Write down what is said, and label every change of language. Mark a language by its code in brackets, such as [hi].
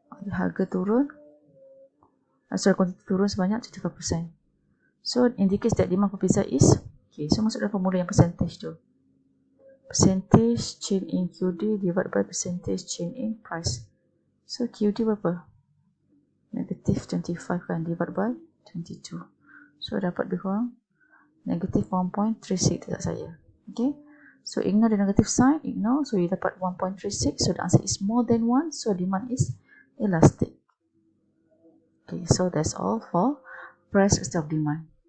[ms] Harga turun. Quantity turun sebanyak 25%. [en] So, indicates that demand for pizza is, okay, so [ms] masuk dalam formula yang percentage tu. [en] Percentage change in QD divided by percentage change in price. So, QD [ms] berapa? [en] Negative 25 kan, divided by 22. [ms] So, dapat lebih kurang negative 1.36 dekat saya. [en] Okay. So, ignore the negative sign, ignore. So, you dapat 1.36. So, the answer is more than 1. So, demand is elastic. Okay, so that's all for price of demand.